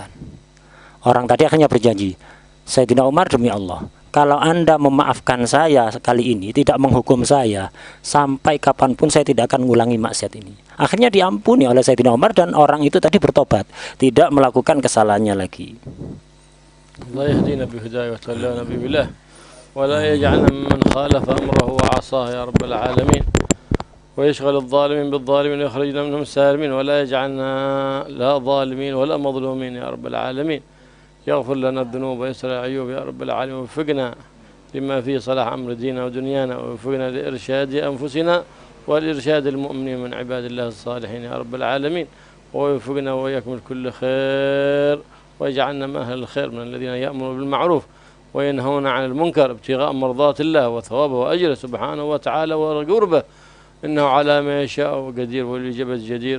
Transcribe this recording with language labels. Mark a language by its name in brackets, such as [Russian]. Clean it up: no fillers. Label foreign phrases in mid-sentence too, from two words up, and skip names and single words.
[Indonesian] Orang tadi akhirnya berjanji, Sayyidina Umar, demi Allah, kalau Anda memaafkan saya kali ini, tidak menghukum saya, sampai kapanpun saya tidak akan mengulangi maksiat ini. Akhirnya diampuni oleh Sayyidina Umar dan orang itu tadi bertobat, tidak melakukan kesalahannya lagi. [Arabic] الله يهدينا بهداية وتولانا بالله ولا يجعلنا ممن خالف أمره وعصاه يا رب العالمين. ويشغل الظالمين بالظالمين ويخرجنا منهم سالمين ولا يجعلنا لا ظالمين ولا مظلومين يا رب العالمين. يغفر لنا الذنوب ويسر العيوب يا رب العالمين، ووفقنا لما فيه صلاح أمر ديننا ودنيانا، ووفقنا لإرشاد أنفسنا والإرشاد المؤمنين من عباد الله الصالحين يا رب العالمين، ووفقنا وإياكم لكل خير، ويجعلنا من أهل الخير من الذين يأمرون بالمعروف وينهون عن المنكر ابتغاء مرضات الله وثوابه وأجره سبحانه وتعالى وقربه، إنه على ما يشاء وقدير والإجابة جدير.